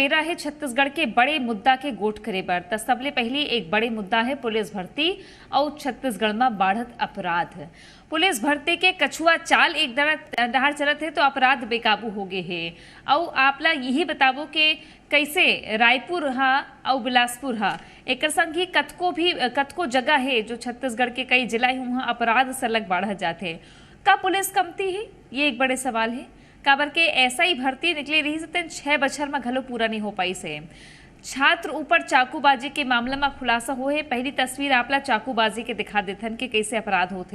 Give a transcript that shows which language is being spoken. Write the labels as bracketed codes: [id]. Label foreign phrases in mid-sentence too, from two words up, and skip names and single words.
[hne] बेरा है छत्तीसगढ़ के बड़े मुद्दा के गोठ करे बर। त सबले पहली एक बड़े मुद्दा है पुलिस भर्ती और छत्तीसगढ़ में बढ़त अपराध। पुलिस भर्ती के कछुआ चाल एक डहर चलत है तो अपराध बेकाबू हो गए है। और आपला यही बताबो के कैसे रायपुर हा और बिलासपुर हा एक संग ही कतको जगह है जो छत्तीसगढ़ के कई जिला ही वहाँ अपराध सलग बढ़ जाते। का पुलिस कमती है? ये एक बड़े सवाल है। काबर के ऐसा ही भर्ती निकले रही से 6 बछर में घलो पूरा नहीं हो पाई से। छात्र ऊपर चाकूबाजी के मामला में खुलासा हो है। पहली तस्वीर आपला चाकूबाजी के दिखा देथन के कैसे अपराध होते।